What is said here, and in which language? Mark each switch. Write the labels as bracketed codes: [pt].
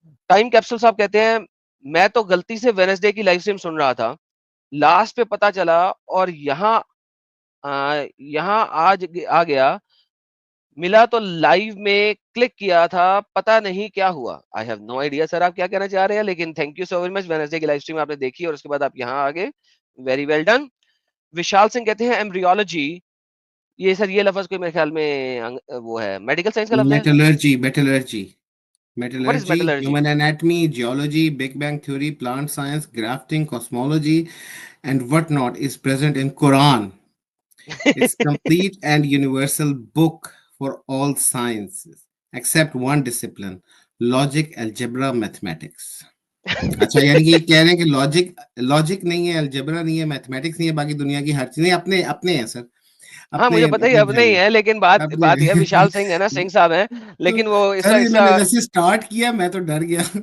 [ur] Time capsule صاحب کہتے ہیں میں تو غلطی سے وینسڈے کی لائف اسٹریم سن رہا تھا, لاسٹ پہ پتا چلا اور یہاں آج آ گیا, ملا تو لائیو میں کلک کیا تھا, پتا نہیں کیا ہوا. [en] I have no idea [ur] سر آپ کیا کہنا چاہ رہے ہیں, لیکن [en] Thank you so very much. [ur] Wednesday کی لائف اسٹریم آپ نے دیکھی اور اس کے بعد آپ یہاں آ گئے, [en] Very well done. [ur] وشال سنگھ کہتے ہیں ایمبریولوجی, یہ سر یہ لفظ کوئی میرے خیال میں وہ ہے میڈیکل سائنس کا لفظ ہے. Metallurgy [en] What is metallurgy, metallurgy? human anatomy, geology, Big Bang theory, plant science, grafting, cosmology, and whatnot is present in Quran. It's complete and universal book for all sciences except one discipline, logic, algebra, mathematics. [ur] اچھا یعنی کہ یہ کہہ رہے ہیں کہ logic نہیں ہے, الجبرا نہیں ہے, میتھمیٹکس نہیں ہے, باقی دنیا کی ہر چیز نہیں, اپنے ہیں سر, ہاں اپنے مجھے پتا ہی اب نہیں ہے, لیکن بات یہ وشال سنگھ ہے نا, سنگھ صاحب ہیں, لیکن وہ اس سر کا میں نے جیسے اسٹارٹ کیا میں تو ڈر گیا.